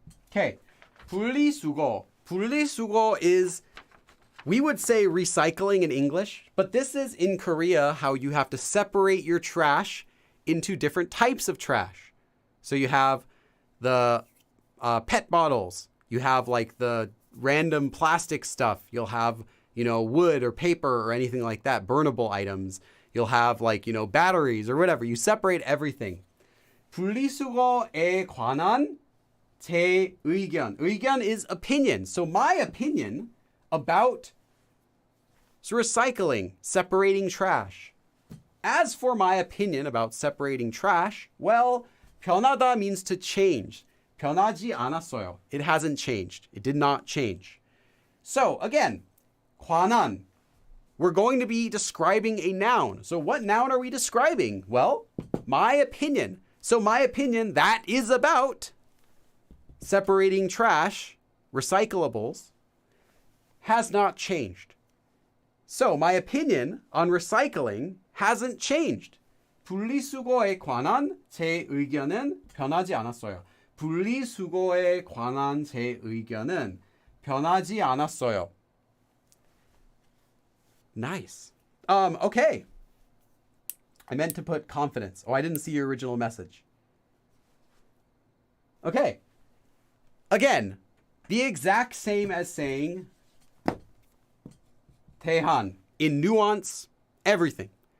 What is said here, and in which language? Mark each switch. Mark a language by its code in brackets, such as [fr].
[en] Okay, 분리수거. 분리수거 is, we would say recycling in English, but this is in Korea how you have to separate your trash into different types of trash. So you have the pet bottles. You have like the random plastic stuff. You'll have, wood or paper or anything like that, burnable items. You'll have like, batteries or whatever. You separate everything. [ko] 분리수거에 관한 제 의견. [en] 의견 is opinion. So my opinion about recycling, separating trash. As for my opinion about separating trash, well, 변하다 means to change. [ko] 변하지 않았어요. [en] It hasn't changed. It did not change. So again, 관한. We're going to be describing a noun. So what noun are we describing? Well, my opinion. So my opinion, that is about separating trash, recyclables, has not changed. So my opinion on recycling hasn't changed. [ko] 분리수거에 관한 제 의견은 변하지 않았어요. 분리수거에 관한 제 의견은 변하지 않았어요. [en] Nice. Okay. I meant to put confidence. Oh, I didn't see your original message. Okay. Again, the exact same as saying 대한 in nuance, everything.